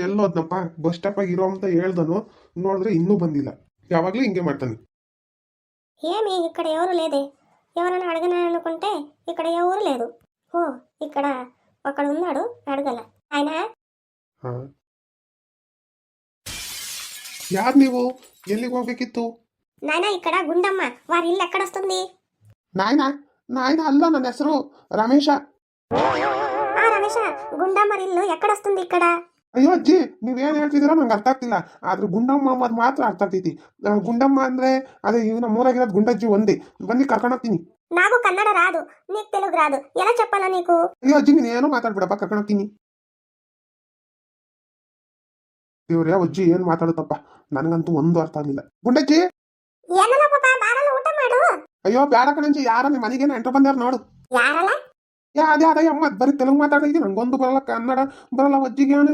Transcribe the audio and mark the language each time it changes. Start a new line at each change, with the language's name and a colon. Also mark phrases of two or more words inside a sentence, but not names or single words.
Kannada: ಎಲ್ಲೋದ್ನಪ್ಪ ಬಸ್ ಸ್ಟಾಪಾಗ ಇರೋ ಅಂತ ಹೇಳ್ದನು. ನೋಡಿದ್ರೆ ಇನ್ನೂ ಬಂದಿಲ್ಲ. ಯಾವಾಗ್ಲೂ ಹಿಂಗೆ ಮಾಡ್ತಾನೆ.
Telugu: ఏమి ఇక్కడ ఎవరు లేదే, ఎవరైనా అడగనా అనుకుంటే ఇక్కడ ఎవరు లేదు. ఓ ఇక్కడ ఒకడు ఉన్నాడు, అడగల ఆయన.
Kannada: ಹಾ, ಯಾರು ನೀವು? ಎಲ್ಲಿಗೆ ಹೋಗ್ಬೇಕಿತ್ತು?
Telugu: నాయన ఇక్కడ గుండమ్మ, వారి ఇల్లు ఎక్కడొస్తుంది?
Kannada: ನಾಯ್ನ ನಾಯ್ನ ಅಲ್ಲ, ನನ್ನ ಹೆಸರು ರಮೇಶ.
Telugu: ఆ రమేష, గుండమ్మ ఇల్లు ఎక్కడొస్తుంది ఇక్కడ?
Kannada: ಅಯ್ಯೋ ಅಜ್ಜಿ, ನೀವೇನು ಹೇಳ್ತಿದ್ದೀರಾ ನಂಗೆ ಅರ್ಥ ಆಗ್ತಿಲ್ಲ. ಆದ್ರೆ ಗುಂಡಮ್ಮ ಅನ್ನೋದು ಮಾತ್ರ ಅರ್ಥ ಆಗ್ತೈತಿ. ಗುಂಡಮ್ಮ ಅಂದ್ರೆ ಅದೇ ನಮ್ಮ ಊರಾಗಿರೋದು ಗುಂಡಜ್ಜಿ ಒಂದೇ. ಬನ್ನಿ ಕರ್ಕೊಂಡೋಗ್ತೀನಿ.
Telugu: నాకు కన్నడ రాదు, నీకు తెలుగు రాదు, ఎలా చెప్పాలా నీకు?
Kannada: ಅಯ್ಯೋ ಅಜ್ಜಿ, ನೀನು ಏನೋ ಮಾತಾಡ್ಬಿಡಪ್ಪ, ಕರ್ಕೊಂಡೋಗ್ತೀನಿ. ದೇವ್ರೇ, ಅಜ್ಜಿ ಏನ್ ಮಾತಾಡುತ್ತಪ್ಪ, ನನಗಂತೂ ಒಂದು ಅರ್ಥ ಆಗಿಲ್ಲ. ಗುಂಡಜ್ಜಿ, ಏನಲ್ಲ ಪಾಪ, ಬಾರಲ್ಲ ಊಟ ಮಾಡು. ಅಯ್ಯೋ ಬ್ಯಾಡ ಕಣಂಜಿ, ಯಾರ ನಿಮ್ಮ ಮನೆಗೇನು ಎಂಟ್ರು ಬಂದ್ಯಾರ ನೋಡು. ಯಾರಲ್ಲ? ಅದೇ ಅದೇ ಅಮ್ಮ, ಬರೀ ತೆಲುಗು ಮಾತಾಡಿದ್ವಿ, ನಂಗೊಂದು ಬರಲ್ಲ, ಕನ್ನಡ ಬರಲ್ಲ, ಅಜ್ಜಿಗೆ ಏನಿಲ್ಲ.